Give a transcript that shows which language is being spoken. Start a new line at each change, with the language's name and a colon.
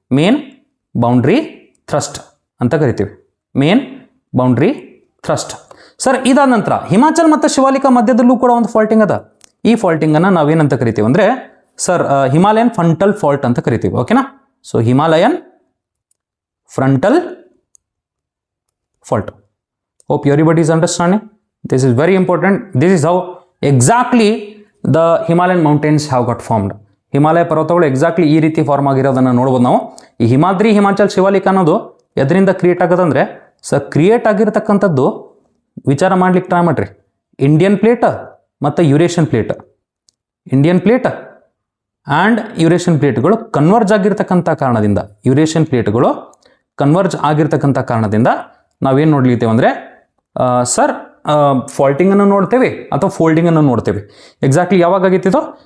Kannada: Main boundary thrust ಅಂತ ಕರಿತೀವಿ. Main boundary thrust. Sir ಇದಾದ ನಂತರ ಹಿಮಾಚಲ್ ಮತ್ತು ಶಿವಾಲಿಕ ಮಧ್ಯದಲ್ಲೂ ಕೂಡ ಒಂದು ಫಾಲ್ಟಿಂಗ್ ಅದ. ಈ ಫಾಲ್ಟಿಂಗನ್ನು ನಾವೇನಂತ ಕರಿತೀವಿ ಅಂದರೆ ಸರ್ ಹಿಮಾಲಯನ್ ಫ್ರಂಟಲ್ ಫಾಲ್ಟ್ ಅಂತ ಕರಿತೀವಿ. ಓಕೆನಾ? So Himalayan frontal fault.
English: Hope everybody is understanding. This is very important. This is how exactly the Himalayan mountains have got formed.
Kannada: Himalaya ಪರ್ವತಗಳು ಎಕ್ಸಾಕ್ಟ್ಲಿ ಈ ರೀತಿ ಫಾರ್ಮ್ ಆಗಿರೋದನ್ನು ನೋಡ್ಬೋದು ನಾವು. ಈ ಹಿಮಾದ್ರಿ, ಹಿಮಾಚಲ್, ಶಿವಾಲಿಕ ಅನ್ನೋದು ಎದರಿಂದ ಕ್ರಿಯೇಟ್ ಆಗೋದಂದ್ರೆ ಕ್ರಿಯೇಟ್ ಆಗಿರ್ತಕ್ಕಂಥದ್ದು ವಿಚಾರ ಮಾಡ್ಲಿಕ್ಕೆ ಟ್ರೈ ಮಾಡ್ರಿ. ಇಂಡಿಯನ್ ಪ್ಲೇಟ್ ಮತ್ತು Eurasian plate, Indian plate and Eurasian ಪ್ಲೇಟ್ಗಳು converge ಆಗಿರ್ತಕ್ಕಂಥ ಕಾರಣದಿಂದ, ಯುರೇಷಿಯನ್ ಪ್ಲೇಟ್ಗಳು ಕನ್ವರ್ಜ್ ಆಗಿರ್ತಕ್ಕಂಥ ಕಾರಣದಿಂದ ನಾವೇನು ನೋಡ್ಲಿತ್ತೇವೆ ಅಂದರೆ ಸರ್ ಫಾಲ್ಟಿಂಗನ್ನು ನೋಡ್ತೇವೆ ಅಥವಾ ಫೋಲ್ಡಿಂಗನ್ನು ನೋಡ್ತೇವೆ. ಎಕ್ಸಾಕ್ಟ್ಲಿ ಯಾವಾಗ ಆಗಿತ್ತಿದು?